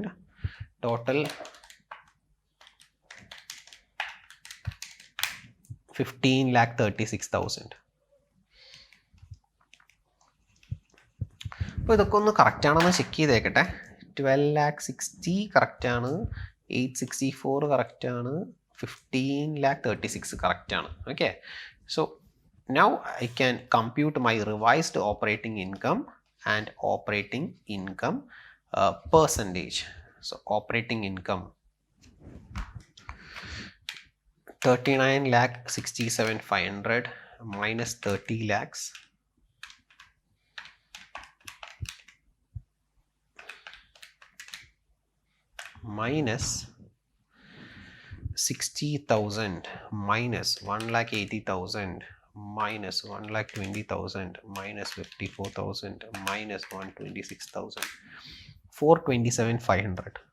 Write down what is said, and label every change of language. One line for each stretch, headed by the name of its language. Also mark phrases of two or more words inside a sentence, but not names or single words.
English: Total 15,36,000.
Malayalam: അപ്പോൾ ഇതൊക്കെ ഒന്ന് കറക്റ്റ് ആണെന്ന് ചെക്ക് ചെയ്തേക്കട്ടെ. 12,60,000 കറക്റ്റാണ്, 864 കറക്റ്റാണ്, 15,36,000 കറക്റ്റാണ്.
English: okay, so now I can compute my revised operating income and operating income percentage. So operating income 39,67,500 minus 30 lakhs minus 60,000 minus 1,80,000 minus 1,20,000 minus 54,000 minus 126,000, 427,500.